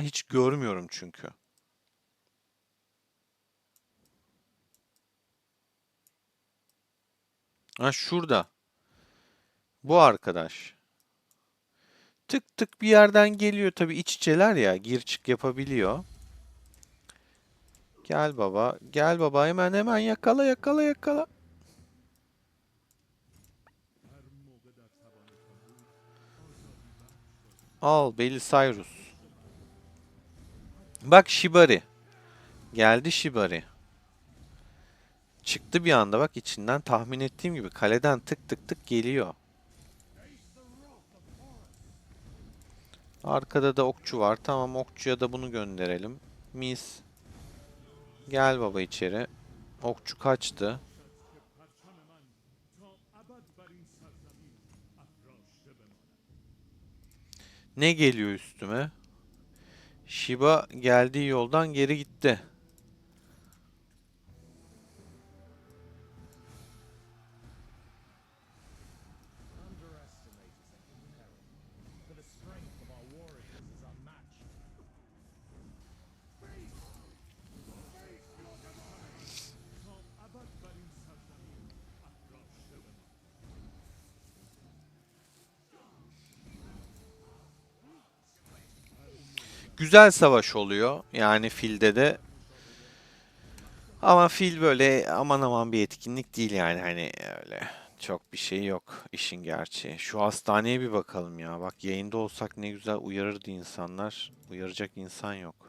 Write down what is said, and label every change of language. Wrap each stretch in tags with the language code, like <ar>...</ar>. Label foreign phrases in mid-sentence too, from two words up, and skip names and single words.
<tr>Hiç görmüyorum çünkü. Ha şurada. Bu arkadaş. Tık tık bir yerden geliyor. Tabii iç içeler ya. Gir çık yapabiliyor. Gel baba. Gel baba. Hemen hemen yakala yakala yakala.</tr> <fa>هر موقع در توانتان بود آزادی بخش بازی</fa> <tr>Al</tr> <fa>کنید. Belisarius. افراشته بماند.</fa> <tr>Bak Shibari. Geldi Shibari. Çıktı bir anda bak içinden tahmin ettiğim gibi kaleden tık tık tık geliyor. Arkada da okçu var. Tamam okçuya da bunu gönderelim. Mis. Gel baba içeri. Okçu kaçtı.</tr> <fa>باشد که پرچم من تا ابد بر این سرزمین افراشته بماند.</fa> <tr>Ne geliyor üstüme? Shiba geldiği yoldan geri gitti.</tr> <en>Underestimate is an imperil, for the strength of our warriors is unmatched.</en> <fa>پرچم من تا ابد بر این سرزمین افراشته بماند. هر موقع در</fa> <tr>Güzel savaş oluyor. Yani filde de. Ama fil böyle aman aman bir etkinlik değil yani hani öyle. Çok bir şey yok işin gerçeği. Şu hastaneye bir bakalım ya. Bak yayında olsak ne güzel uyarırdı insanlar. Uyaracak insan yok.</tr>